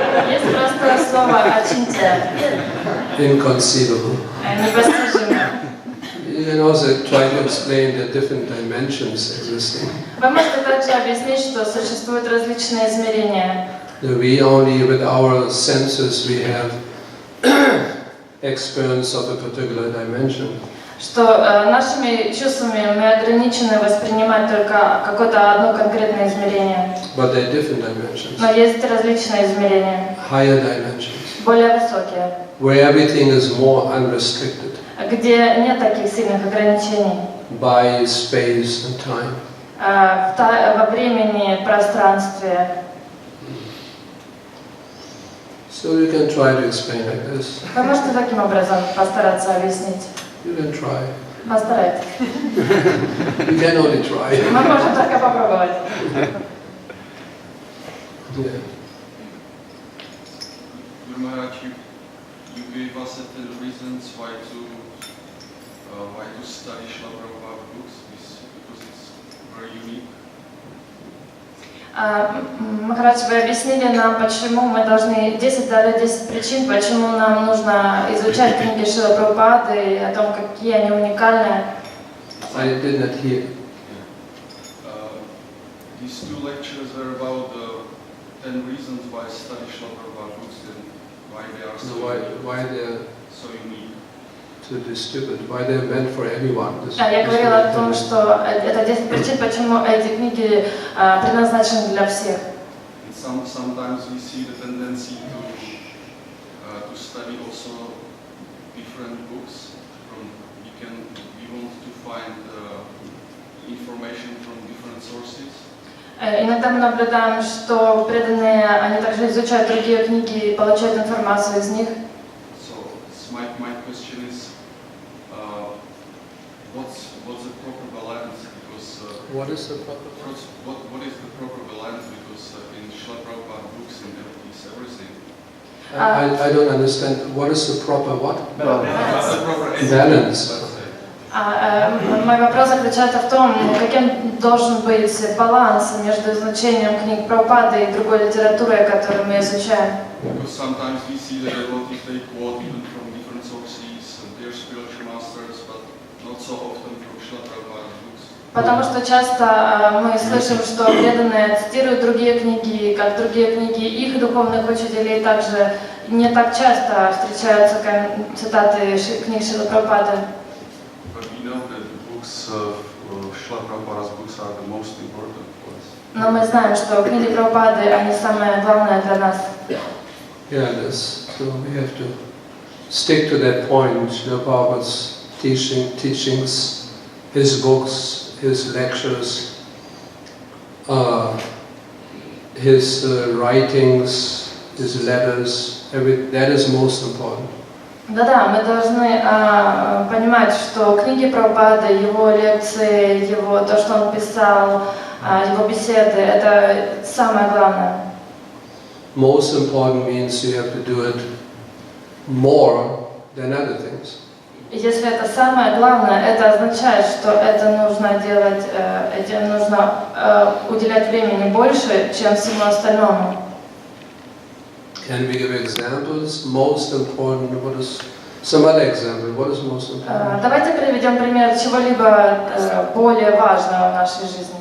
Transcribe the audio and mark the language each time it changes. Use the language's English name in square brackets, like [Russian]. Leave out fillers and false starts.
[Russian] Есть простое слово «ачинтия», [English] Inconceivable. [Russian] непостижимо. [English] You can also try to explain the different dimensions existing. [Russian] Вы можете также объяснить, что существуют различные измерения. [English] That we only with our senses we have experience of a particular dimension. [Russian] Что нашими чувствами мы ограничены воспринимать только какое-то одно конкретное измерение. [English] But there are different dimensions. [Russian] Но есть различные измерения, [English] Higher dimensions. [Russian] более высокие, [English] Where everything is more unrestricted [Russian] где нет таких сильных ограничений [English] by space and time. [Russian] во времени, пространстве. [English] So you can try to explain like this. [Russian] Вы можете таким образом постараться объяснить? [English] You can try. [Russian] Постарайтесь. [English] You can only try. [Russian] Мы можем только попробовать. [English] Yeah. Guru Maharaj, you gave us 10 reasons why to study Srila Prabhupada books, because it's very unique. [Russian] Махарадж, вы объяснили нам, почему мы должны, дали 10 причин, почему нам нужно изучать книги Шрилы Прабхупады и о том, какие они уникальные. [English] I did not hear. These 2 lectures are about the 10 reasons why study Srila Prabhupada books and why they are Why they're so unique. to distribute, why they're meant for everyone. [Russian] Я говорила о том, что это 10 причин, почему эти книги предназначены для всех. [English] Sometimes we see the tendency to study also different books. We want to find information from different sources. [Russian] Иногда мы наблюдаем, что преданные, они также изучают другие книги и получают информацию из них. [English] What is the proper? First, what is the proper balance? Because in Srila Prabhupada books in devotees everything. I don't understand. What is the proper what? What's the proper Balance. let's say? [Russian] Мой вопрос заключается в том, каким должен быть баланс между изучением книг Прабхупады и другой литературой, которую мы изучаем. [English] Because sometimes we see the devotees they quote even from different sources and their spiritual masters, but not so often from Srila Prabhupada's books. [Russian] Потому что часто мы слышим, что преданные цитируют другие книги, как другие книги их духовных учителей, также не так часто встречаются цитаты книг Шрилы Прабхупады. [English] But we know that the books of Srila Prabhupada's books are the most important for us. [Russian] Но мы знаем, что книги Прабхупады, они самое главное для нас. [English] Yeah, so we have to stick to that point. Srila Prabhupada's teachings, his books, his lectures, his writings, his letters, that is most important. [Russian] Да-да, мы должны понимать, что книги Прабхупады, его лекции, то, что он писал, его беседы, это самое главное. [English] Most important means you have to do it more than other things. [Russian] Если это самое главное, это означает, что это нужно делать, этим нужно уделять времени больше, чем всему остальному. [English] Can we give examples? Most important, what is some other example? What is most important? [Russian] Давайте приведем пример чего-либо более важного в нашей жизни.